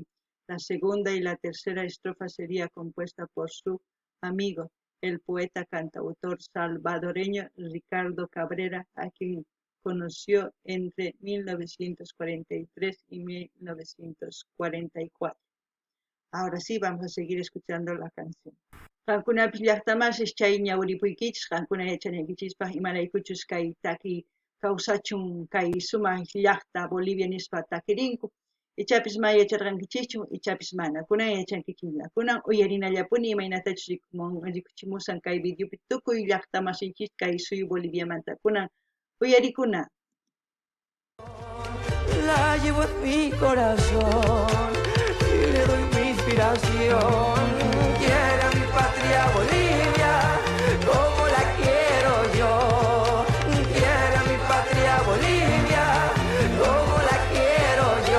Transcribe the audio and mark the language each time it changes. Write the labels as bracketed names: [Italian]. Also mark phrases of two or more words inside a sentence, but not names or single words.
[Spanish] La segunda y la tercera estrofa sería compuesta por su amigo, el poeta cantautor salvadoreño Ricardo Cabrera, a quien conoció entre 1943 y 1944. Ahora sí, vamos a seguir escuchando la canción. [Quechua] Qankunapish llaqtamasish chay ñawiripuykichis, qankuna yachanaykichispaq imaraykuchus kay taki kawsachun kay sumaq llaqta Bolivia nispa takirinku, ichapis ma yacharqankichischu, ichapis mana. Kunan yachankichilla. Kunan uyarinallapuni imaynatachus rikuchimusan kay videopi tukuy llaqtamasichis kay suyu Boliviamanta. Kunan uyarikuna. [Spanish] La llevo en mi corazón y le doy mi inspiración. Quiere a mi patria Bolivia como la quiero yo. Quiere a mi patria Bolivia como la quiero yo.